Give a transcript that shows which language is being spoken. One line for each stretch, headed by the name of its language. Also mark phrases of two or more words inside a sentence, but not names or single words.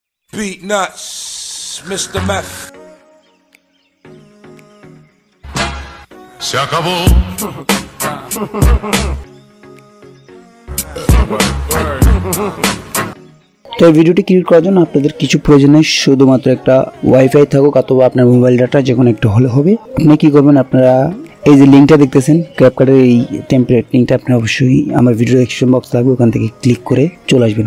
English: Beat nuts, Mr. Meth.
Spanish: Se acabó.
Bangla: তো এই ভিডিওটি ক্রিয়েট করার জন্য আপনাদের কিছু প্রয়োজন নেই, শুধুমাত্র একটা ওয়াইফাই থাকুক অথবা আপনার
English: mobile data
Bangla: যে কোনো একটা হলে হবে। আপনি কি করবেন, আপনারা এই যে লিঙ্কটা দেখতেছেন ক্যাপকাটের এই
English: template link,
Bangla: আপনি অবশ্যই আমার ভিডিও
English: description box
Bangla: থাকবে, ওখান থেকে ক্লিক করে চলে আসবেন।